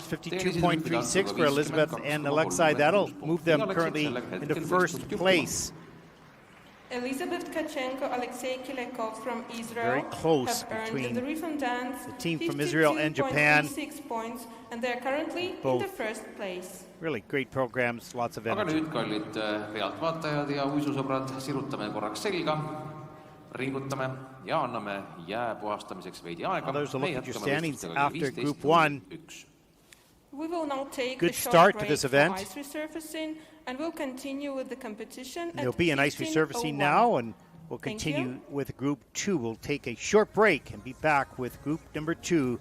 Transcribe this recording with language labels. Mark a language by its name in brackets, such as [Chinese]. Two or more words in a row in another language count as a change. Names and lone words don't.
[English] 52.36 for Elizabeth and Alexei. That'll move them currently into first place. Elizabeth Tkachenko, Alexei Kilyakov from Israel Very close have earned between the rhythm dance the team from Israel and Japan. 52.36 points, and they are currently Both. in the first place. Really great programs, lots of aga energy. [Estonian] nüüd, kallid pealtvaatajad ja uisusõbrad, sirutame korraks selga, ringutame ja anname jää puhastamiseks veidi aega. [English] There's a look [Estonian] Me [English] at your [Estonian] jätkame [English] standings [Estonian] võistlustega [English] after 15:01. Group 1. We will now take Good a short start to break this for event. ice resurfacing, and we'll continue with the competition. There'll at be an ice 15:01. resurfacing now, and we'll Thank continue you. with Group 2. We'll take a short break and be back with Group number 2.